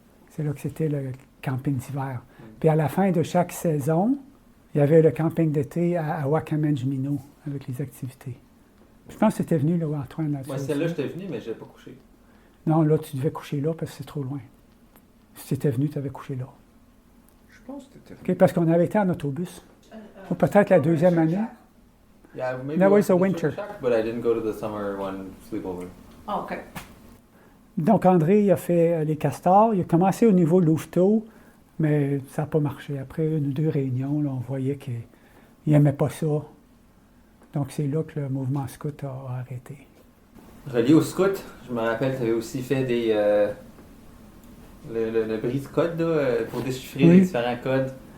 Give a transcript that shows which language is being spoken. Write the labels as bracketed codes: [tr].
[fr] C'est là que c'était le camping d'hiver. Puis à la fin de chaque saison, il y avait le camping d'été à Wakamanjimino avec les activités. Je pense que c'était venu là où Antoine a... Moi, celle-là, j'étais venu, mais je n'avais pas couché. Non, là, tu devais coucher là parce que c'est trop loin. Si tu étais venu, tu avais couché là. Je pense que tu étais venu. OK, parce qu'on avait été en autobus. Ou peut-être la 2e année. [en] Yeah, maybe That was the a winter. shack, but I didn't go to the summer one sleepover. Oh, okay. [fr] Donc, André, il a fait les castors. Il a commencé au niveau Louveteau, mais ça n'a pas marché. Après 1 ou 2 réunions, là, on voyait qu'il n'aimait pas ça. Donc, c'est là que le mouvement scout a arrêté. Relié au scout, je me rappelle, tu avais aussi fait le brise-code là, pour déchiffrer les différents codes.